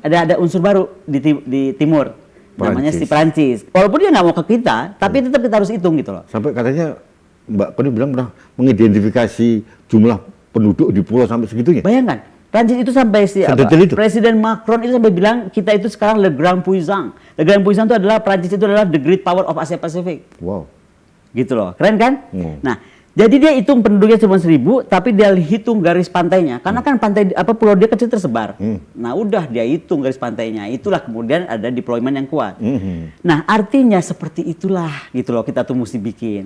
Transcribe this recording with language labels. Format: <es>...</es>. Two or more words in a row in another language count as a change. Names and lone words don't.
<id>Ada unsur baru di timur, namanya si Prancis. Walaupun dia nggak mau ke kita, tapi tetap kita harus hitung gitu loh. Sampai katanya Mbak Koni bilang pernah mengidentifikasi jumlah penduduk di pulau sampai segitunya. Bayangkan, Prancis itu sampai Presiden Macron itu sampai bilang kita itu sekarang</id> <fr>le grand puissant. Le grand puissant</fr> <id>itu adalah Prancis itu adalah</id> <en>the great power of Asia Pacific.</en> <id>Wow. Gitu loh, keren kan? Nah, Jadi dia hitung penduduknya cuma 1.000, tapi dia hitung garis pantainya. Karena kan pantai pulau dia kecil tersebar. Nah, udah dia hitung garis pantainya. Itulah kemudian ada deployment yang kuat. Nah, artinya seperti itulah gitu loh kita tuh mesti bikin.</id>